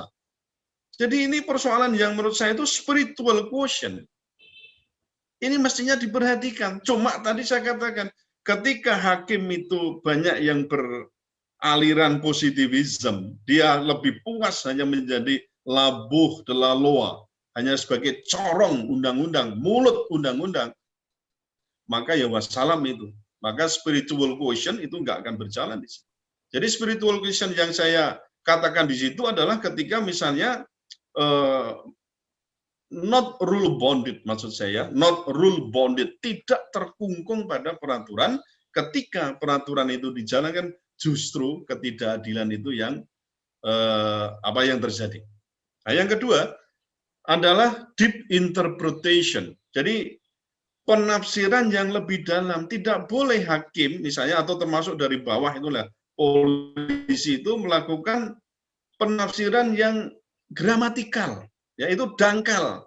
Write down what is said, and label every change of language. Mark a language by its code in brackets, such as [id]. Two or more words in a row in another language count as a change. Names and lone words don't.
[id] Jadi ini persoalan yang menurut saya itu [en] spiritual quotient. [id] Ini mestinya diperhatikan. Cuma tadi saya katakan, ketika hakim itu banyak yang beraliran positivism, dia lebih puas hanya menjadi [fr] labuh de la loi, [id] hanya sebagai corong undang-undang, mulut undang-undang, maka ya wassalam itu. Maka [en] spiritual quotient [id] itu nggak akan berjalan di situ. Jadi [en] spiritual quotient [id] yang saya katakan di situ adalah ketika misalnya [en] not rule bonded, [id] maksud saya, [en] not rule bonded, [id] tidak terkungkung pada peraturan. Ketika peraturan itu dijalankan, justru ketidakadilan itu yang yang terjadi. Nah, yang kedua adalah [en] deep interpretation. [id] Jadi penafsiran yang lebih dalam, tidak boleh hakim misalnya atau termasuk dari bawah itulah polisi itu melakukan penafsiran yang gramatikal, yaitu dangkal.